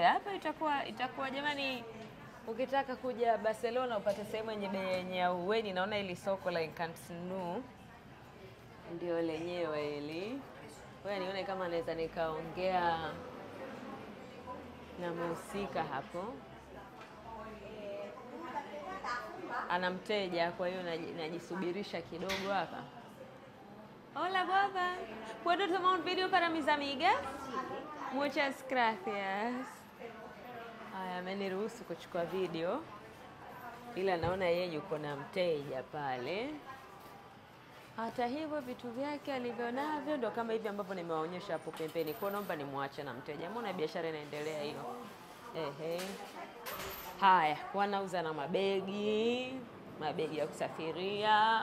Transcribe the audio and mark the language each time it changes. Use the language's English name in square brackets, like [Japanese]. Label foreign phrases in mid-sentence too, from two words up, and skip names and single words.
[Swahili] Hapa itakuwa jamani, ukitaka kuja Barcelona upate sehemu yenye bei yenye auweni, naona hili soko la Camp Nou ndio lenyewe hili. Wewe nione kama naweza nikaongea na mhusika hapo. Ana mteja, kwa hiyo najisubirisha kidogo hapa. [Spanish] Hola guapa, ¿puedo tomar un video para mis amigas? Muchas gracias. [Swahili] Haya, ameniruhusu kuchukua video, ila naona yeye yuko na mteja pale. Hata hivyo vitu vyake alivyonavyo ndo kama hivi ambavyo nimewaonyesha hapo pembeni. Kwa naomba nimwache na mteja. Mbona biashara inaendelea hiyo? Haya, wanauza na mabegi ya kusafiria.